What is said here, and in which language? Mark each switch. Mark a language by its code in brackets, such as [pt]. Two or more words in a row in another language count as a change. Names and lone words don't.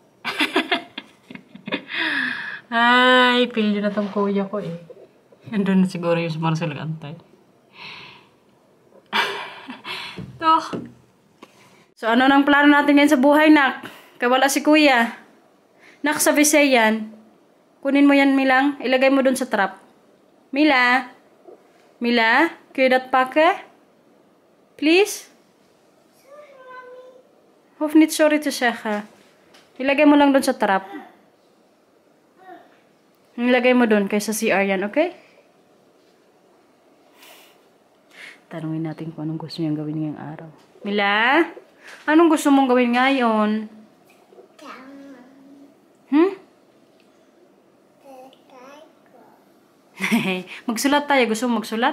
[tl] Ay, pilyo na tong kuya ko eh. Andun na siguro yung si Marcel nag-antay. So, ano nang plano natin ngayon sa buhay, nak? Kaya wala si kuya. Nak, sa Visayan. Kunin mo yan, Milang. Ilagay mo dun sa trap. Mila? [nl] Mila? Kun je dat pakken? Please? Hoeft niet sorry te zeggen. [tl] Ilagay mo lang dun sa trap. Ilagay mo dun kaysa CR yan, okay? Tanungin natin kung anong gusto niyang gawin ngayong araw. Mila? Anong gusto mong gawin ngayon? Magsulat tayo. Gusto mo magsulat?